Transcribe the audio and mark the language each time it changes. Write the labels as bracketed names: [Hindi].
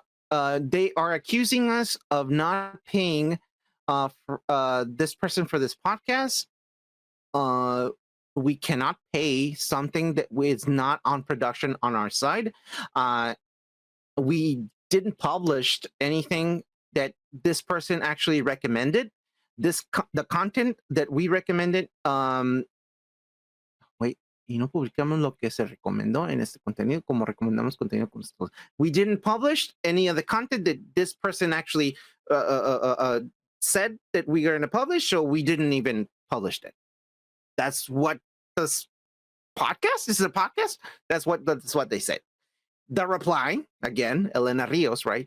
[English] they are accusing us of not paying this person for this podcast. We cannot pay something that is not on production on our side. We didn't publish anything that this person actually recommended. The content that we recommended, wait, [Spanish] y no publicamos lo que se recomendó en este contenido como recomendamos contenido con nosotros. [English] We didn't publish any of the content that this person actually said that we are going to publish, so we didn't even publish it. That's what this podcast is. A podcast. That's what they said. The reply again, Elena Rios, right?